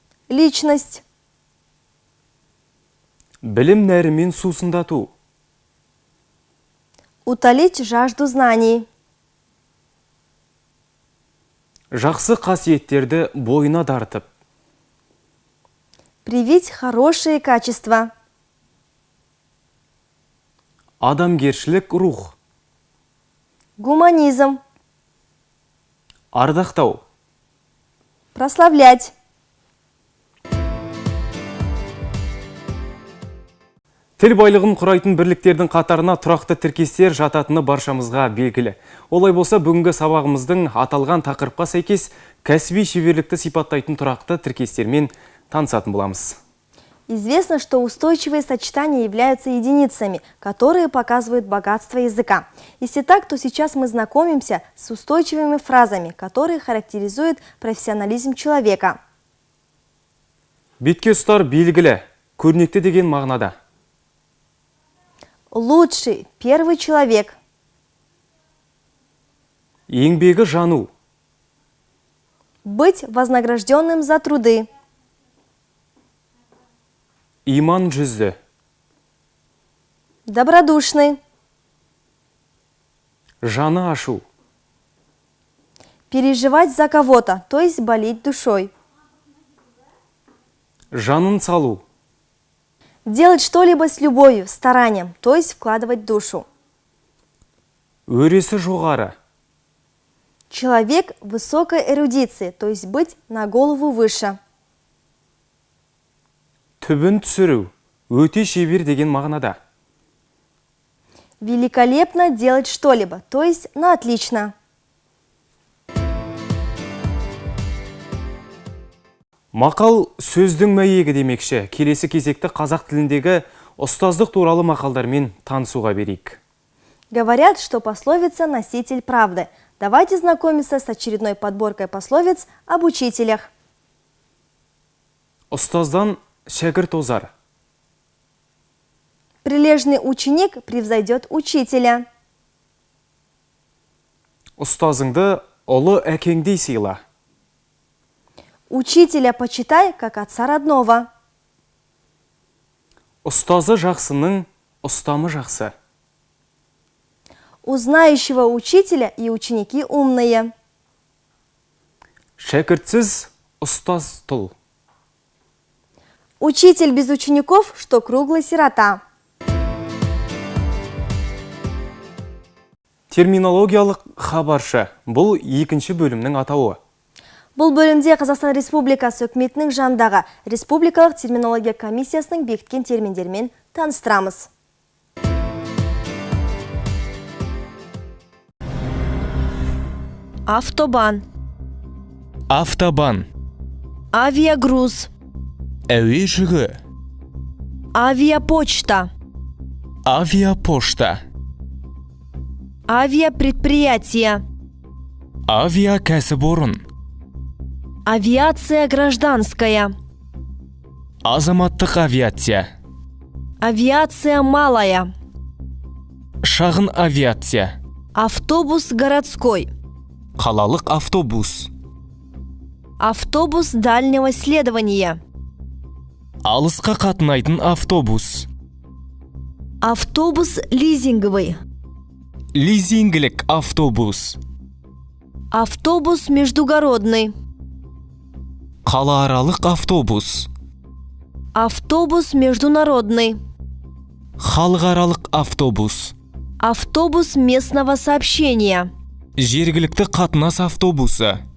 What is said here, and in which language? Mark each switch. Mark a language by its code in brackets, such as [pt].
[ru] личность, [kk] білім нәрімен сусындату, [ru] утолить жажду знаний, [kk] жақсы қасиеттерді бойына дартып, [ru] привить хорошие качества, [kk] адамгершілік рух, [ru] гуманизм, [kk] ардақтау, [ru] прославлять. [kk] Тіл байлығын құрайтын бірліктердің қатарына тұрақты тіркестер жататыны баршамызға белгілі. Олай болса, бүгінгі сабағымыздың аталған тақырыпқа сәйкес кәсіби шеберлікті сипаттайтын тұрақты тіркестермен танысатын боламыз. [ru] Известно, что устойчивые сочетания являются единицами, которые показывают богатство языка. Если так, то сейчас мы знакомимся с устойчивыми фразами, которые характеризуют профессионализм человека. [kk] Бетке ұстар белгілі, көрнекті деген мағынада. [ru] Лучший, первый человек, [kk] Еңбегі жану, [ru] быть вознагражденным за труды, [kk] иман жүзді, [ru] добродушный, [kk] жаны ашу, [ru] переживать за кого-то, то есть болеть душой, [kk] жанын салу, [ru] делать что-либо с любовью, старанием, то есть вкладывать душу. [kk] өресі жоғары, [ru] Человек высокой эрудиции, то есть быть на голову выше. [kk] түбін түсіру, өте шебер деген мағынада. [ru] Великолепно делать что-либо, то есть на отлично. [kk] Мақал сөздің мәйегі демекші. Келесі кезекті қазақ тіліндегі ұстаздық туралы мақалдармен танысуға берейік. [ru] Говорят, что пословица – носитель правды. Давайте знакомиться с очередной подборкой пословиц об учителях. [kk] Ұстаздан шәкірт озар. [ru] Прилежный ученик превзойдет учителя. [kk] Ұстазыңды ұлы әкеңдей сыйла. [ru] Учителя почитай, как отца родного. [kk] Ұстазы жақсының ұстамы жақсы. [ru] У знающего учителя и ученики умные. [kk] Шәкіртсіз ұстаз тұл. [ru] Учитель без учеников, что круглый сирота. [kk] Терминологиялық хабаршы. Бұл екінші бөлімнің атауы. Бұл бөлімде Қазақстан Республикасы үкіметінің жанындағы Республикалық терминология комиссиясының бекіткен терминдермен таныстырамыз. [ru] Автобан, [kk] Автобан, [ru] авиагруз, [kk] әуе жүгі, [ru] авиапочта, [kk] авиапошта, [ru] авиапредприятие, [kk] авиакәсіпорын, [ru] авиация гражданская, [kk] азаматтық авиация, [ru] авиация малая, [kk] шағын авиация, [ru] автобус городской, [kk] қалалық автобус, [ru] автобус дальнего следования, [kk] алысқа қатынайтын автобус, [ru] автобус лизинговый, [kk] Лизингілік автобус. [ru] Автобус междугородный. [kk] Қалааралық автобус. [ru] Автобус международный. [kk] Халықаралық автобус. [ru] Автобус местного сообщения. [kk] Жергілікті қатынас автобусы.